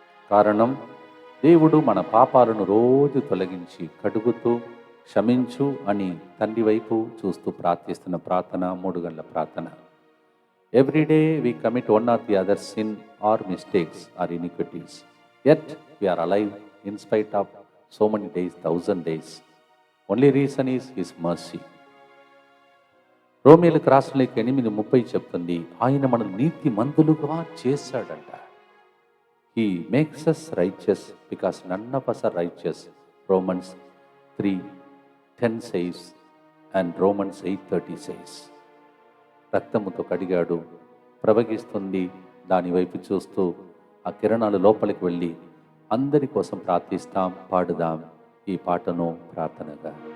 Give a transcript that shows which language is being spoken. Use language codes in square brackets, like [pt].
[te] కారణం, దేవుడు మన పాపాలను రోజు తొలగించి కడుగుతూ క్షమించు అని తండ్రి వైపు చూస్తూ ప్రార్థిస్తున్న ప్రార్థన 3 గంటల ప్రార్థన. [en] Everyday we commit one or the other sin or mistakes or iniquities, yet we are alive in spite of so many days, 1000 days. Only reason is his mercy. [te] రోమియోలకు రాసిన లేఖ 8:30 చెప్తుంది, ఆయన మనల్ని నీతిమంతులుగా చేశాడంట. [en] He makes us righteous because none of us are righteous. Romans 3:10 says and Romans 8:30 says. [te] రక్తముతో కడిగాడు, ప్రవహిస్తుంది, దాని వైపు చూస్తూ ఆ కిరణాలు లోపలికి వెళ్ళి అందరి కోసం ప్రార్థిస్తాం, పాడుదాం ఈ పాటను ప్రార్థనగా.